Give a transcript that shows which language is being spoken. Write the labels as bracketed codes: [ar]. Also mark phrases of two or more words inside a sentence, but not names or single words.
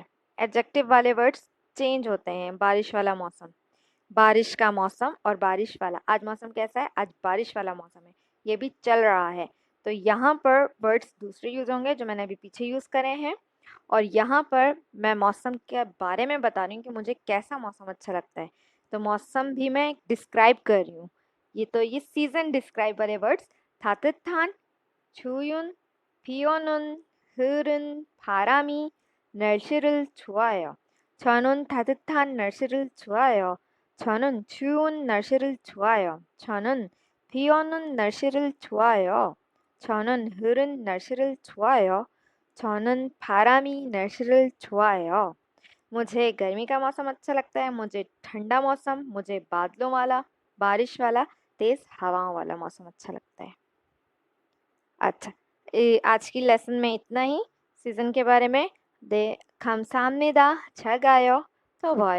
[hi] एडजेक्टिव वाले वर्ड्स चेंज होते हैं। बारिश वाला मौसम, बारिश का मौसम और बारिश वाला। आज मौसम कैसा है? आज बारिश वाला मौसम है, ये भी चल रहा है। तो यहाँ पर वर्ड्स दूसरे यूज होंगे जो मैंने अभी पीछे यूज करे हैं, और यहाँ पर मैं मौसम के बारे में बता रही हूँ कि मुझे कैसा मौसम अच्छा लगता है। तो मौसम भी मैं डिस्क्राइब कर रही हूँ। ये सीजन डिस्क्राइब वाले वर्ड्स [ko] 따뜻한, 추운, 비 오는, 흐린, 바람이 날씨를 좋아해요. 저는 따뜻한 날씨를 좋아해요. 저는 추운 날씨를 좋아해요. 저는 비 오는 날씨를 좋아해요. 저는 흐린 날씨를 좋아해요. 저는 바람이 날씨를 좋아해요। [hi] मुझे गर्मी का मौसम अच्छा लगता है, मुझे ठंडा मौसम, मुझे बादलों वाला, बारिश वाला, तेज हवाओं वाला मौसम अच्छा लगता है। अच्छा, आज की लेसन में इतना ही सीजन के बारे में। [ko] 네, 감사합니다. 잘 가요. 또 봐요.